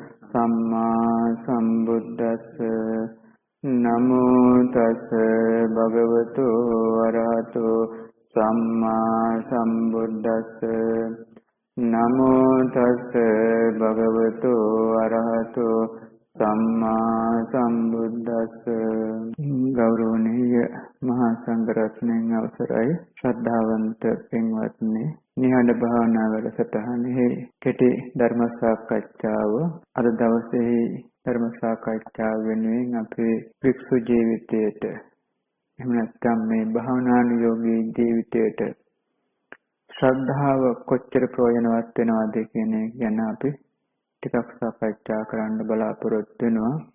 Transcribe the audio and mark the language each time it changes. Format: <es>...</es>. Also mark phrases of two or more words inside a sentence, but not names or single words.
<pi>සම්මා සම්බුද්දස්ස නමෝ තස්ස භගවතු වරහතෝ සම්මා සම්බුද්දස්ස නමෝ තස්ස භගවතු වරහතෝ සම්මා සම්බුද්දස්ස</pi> <si>ගෞරවනීය මහා සංඝරත්නයන් අවසරයි ශ්‍රද්ධාවන්ත පින්වත්නි නිහඬ භාවනා වැඩසටහනේ කෙටි ධර්ම සාකච්ඡාව අද දවසේ ධර්ම සාකච්ඡාව වෙනුවෙන් අපේ වික්ෂු ජීවිතයට එහෙම නැත්නම් මේ භාවනානුයෝගී ජීවිතයට ශ්‍රද්ධාව කොච්චර ප්‍රයෝජනවත් වෙනවද කියන එක ගැන අපි ටිකක් සාකච්ඡා කරන්න බලාපොරොත්තු වෙනවා.</si>